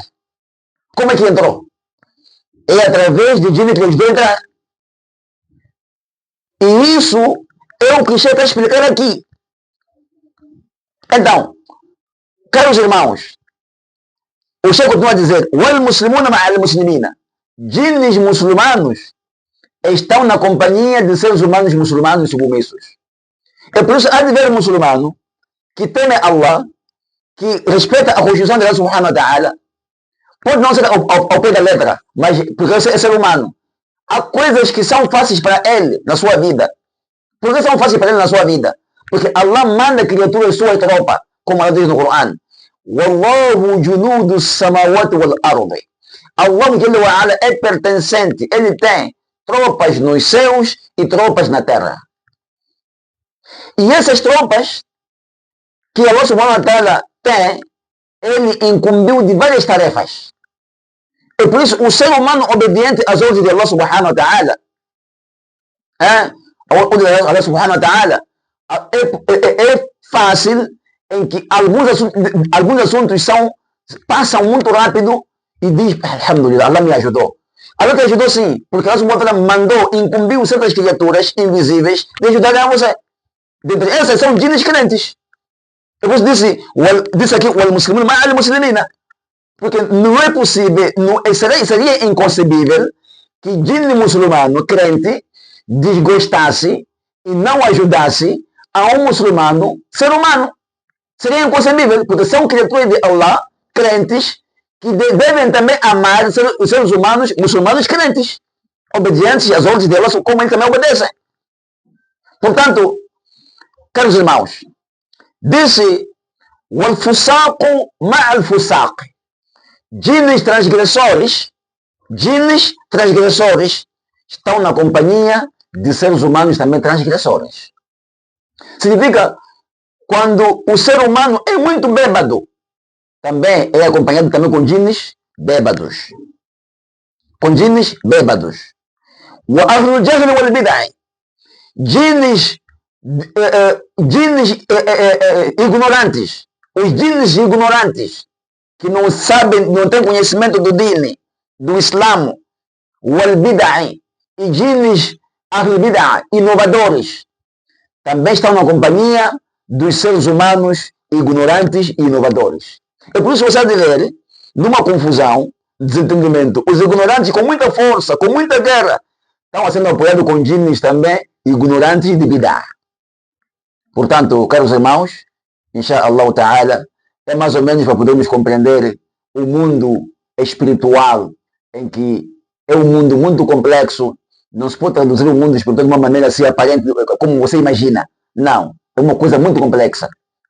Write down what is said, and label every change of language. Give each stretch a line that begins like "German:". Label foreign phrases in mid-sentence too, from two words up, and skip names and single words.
Portuguese: Como é que entrou? É através de djinni que lhe ajudou a entrar. E isso é o que o Sheikh está a explicar aqui. Então, caros irmãos, o Sheikh continua a dizer:
Arabic: "والمسلمون مع المسلمين."
Portuguese: Jinnis muçulmanos estão na companhia de seres humanos muçulmanos submissos. É por isso há de ver muçulmano que teme Allah, que respeita a Constituição de Allah
Arabic: سبحانه وتعالى,
Portuguese: pode não ser ao pé da letra, mas porque é ser humano. Há coisas que são fáceis para ele na sua vida. Por que são fáceis para ele na sua vida? Porque Allah manda criaturas sua tropa, como Allah diz no Coran.
Arabic: ولله جنود السماوات والأرض.
Portuguese: Allah é pertencente, ele tem tropas nos céus e tropas na terra. E essas tropas que Allah
Arabic: سبحانه وتعالى
Portuguese: tem, ele incumbiu de várias tarefas. E por isso o ser humano obediente às ordens de Allah
Arabic: سبحانه وتعالى,
Portuguese: Allah
Arabic: سبحانه وتعالى,
Portuguese: é fácil em que alguns assuntos passam muito rápido e diz: alhamdulillah, Allah me ajudou. Allah te ajudou sim, porque Allah
Arabic: سبحانه وتعالى
Portuguese: mandou, incumbiu certas criaturas invisíveis de ajudarem a você. Essas são djinnis crentes. Eu disse aqui:
Arabic: "والمسلمون مع المسلمين."
Portuguese: Porque não é possível, seria inconcebível que djinni muçulmano crente desgostasse e não ajudasse a um muçulmano ser humano. Seria inconcebível, porque são criaturas de Allah, crentes, que devem também amar os seres humanos, muçulmanos crentes, obedientes às ordens de Allah, como eles também obedecem. Portanto, caros irmãos, disse:
Arabic: "والفساق مع الفساق."
Portuguese: Jinnis transgressores estão na companhia de seres humanos também transgressores. Significa, quando o ser humano é muito bêbado, também é acompanhado também com jinnis bêbados. Com jinnis bêbados.
Arabic: وأهل الجهل والبدعة.
Portuguese: Jinnis ignorantes. Os jinnis ignorantes, que não sabem, não têm conhecimento do dini, do Islã,
Arabic: والبدعة,
Portuguese: e jinnis
Arabic: أهل البدعة,
Portuguese: inovadores, também estão na companhia dos seres humanos ignorantes e inovadores. É por isso que você deve ver, numa confusão, desentendimento, os ignorantes com muita força, com muita guerra, estão sendo apoiados com jinnis também ignorantes de bid'ah. Portanto, caros irmãos,
Arabic: إن شاء الله تعالى,
Portuguese: é mais ou menos para podermos compreender o mundo espiritual, em que é um mundo muito complexo. Não se pode traduzir o mundo espiritual de uma maneira assim aparente, como você imagina. Não, é uma coisa muito complexa.